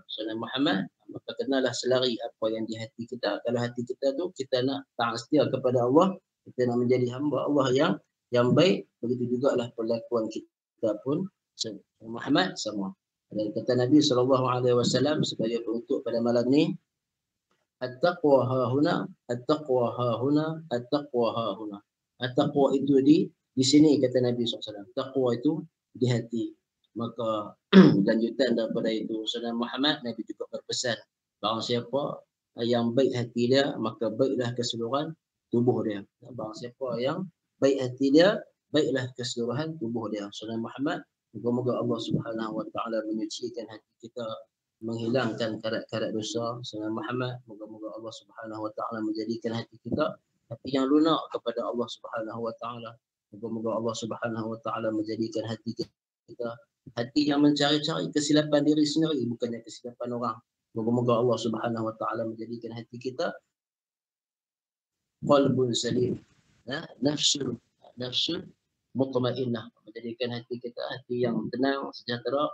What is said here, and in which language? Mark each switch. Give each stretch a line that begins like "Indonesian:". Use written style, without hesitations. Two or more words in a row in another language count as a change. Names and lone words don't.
Malay: Saudara Muhammad, maka kenalah selari apa yang di hati kita. Kalau hati kita tu kita nak taat setia kepada Allah, kita nak menjadi hamba Allah yang baik, begitu jugalah perlakuan kita pun Muhammad sama. Dan kata Nabi SAW sebagai penutup pada malam ni,
Arabic: التقوى هاهنا، التقوى هاهنا، التقوى هاهنا.
Malay: At-taqwa itu di sini kata Nabi SAW. Taqwa itu di hati. Maka lanjutan daripada itu Saudara Muhammad, Nabi juga berpesan, barang siapa yang baik hati dia, maka baiklah keseluruhan tubuh dia. Barang siapa yang baik hati dia, baiklah keseluruhan tubuh dia. Saudara Muhammad, moga-moga Allah
Arabic: سبحانه وتعالى
Malay: menyucikan hati kita, menghilangkan karat-karat dosa. Saudara Muhammad, moga-moga Allah
Arabic: سبحانه وتعالى
Malay: menjadikan hati kita hati yang lunak kepada Allah
Arabic: سبحانه وتعالى.
Malay: Moga-moga Allah
Arabic: سبحانه وتعالى
Malay: menjadikan hati kita hati yang mencari-cari kesilapan diri sendiri, bukannya kesilapan orang. Moga-moga Allah
Arabic: سبحانه وتعالى
Malay: menjadikan hati kita
Arabic: قلب سليم, نفس مطمئنة,
Malay: menjadikan hati kita hati yang tenang, sejahtera.